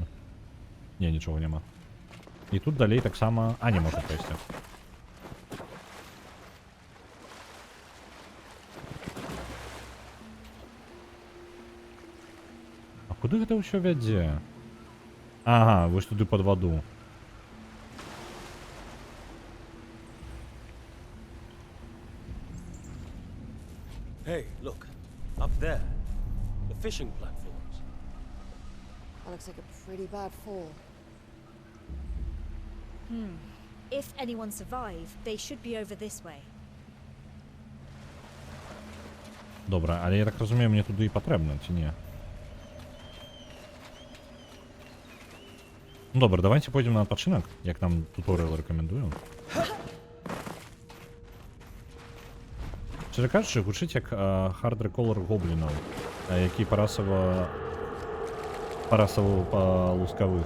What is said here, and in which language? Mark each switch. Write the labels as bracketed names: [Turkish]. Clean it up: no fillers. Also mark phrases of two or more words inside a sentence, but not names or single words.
[Belarusian] Не, нічога няма. І тут далей таксама... А, не можна прайсці. А куды гэта ўсё вядзе? Ага, вось туды пад ваду. [English] Hey, look. Up there. The fishing platforms. That looks like a pretty bad fall. If anyone survived, they should be over this way. [Belarusian] Добра, але я так разумею, мне туды і патрэбна, ці не? Ну добра, давайте пойдем на адпачынак, як нам туторыял рэкамендую. Честно кажучы, гучыць як [English] Hard Recolor [Belarusian] гоблінаў, які парасава па-лускавых.